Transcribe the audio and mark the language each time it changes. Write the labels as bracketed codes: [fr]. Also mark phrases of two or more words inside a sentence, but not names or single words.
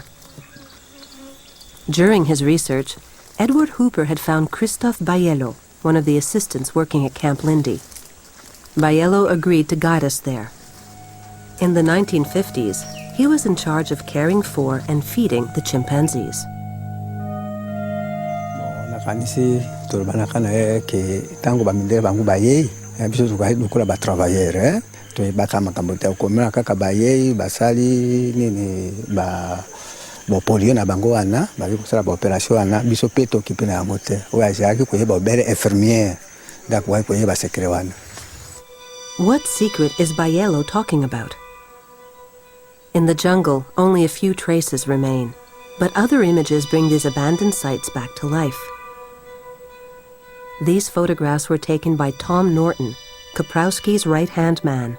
[en] During his research, Edward Hooper had found Christophe Bayello, one of the assistants working at Camp Lindy. Bayello agreed to guide us there. In the 1950s, he was in charge of caring for and feeding the chimpanzees. [ln] Nakanisi turbanaka na ke tango bamindele bangu baye biso tukula ba travailleur to baka makambo ta komela kaka baye basali nini ba polio na bango wana ba kusala ba operation wana biso peto kipina ya mote oya jaki ko yeba bere infirmière da ko yeba secret wana. [en] What secret is Bayello talking about? In the jungle, only a few traces remain, but other images bring these abandoned sites back to life. These photographs were taken by Tom Norton, Kaprowski's right-hand man.